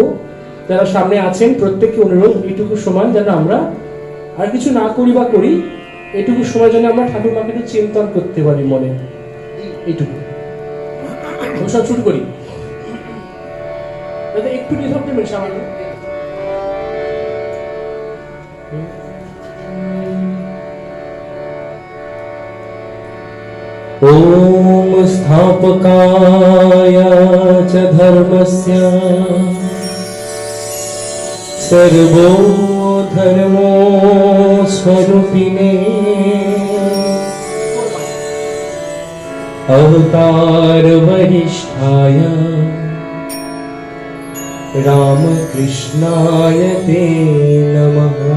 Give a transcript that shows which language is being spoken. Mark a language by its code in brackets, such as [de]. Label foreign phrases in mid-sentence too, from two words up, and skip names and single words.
[bn] যারা সামনে আছেন প্রত্যেককে অনুরোধ, এইটুকু সময় যেন আমরা আর কিছু না করি বা করি, এইটুকু সময় যেন আমরা ঠাকুর মাকে একটু চিন্তন করতে পারি মনে, এইটুকু। অনুষ্ঠান শুরু করি, একটু নিধক দেবেন সামান্য। [sa] ओम स्थापकाय च धर्मस्य सर्वो धर्मो स्वरूपिणे अवतार वरिष्ठाय रामकृष्णाय ते नमः।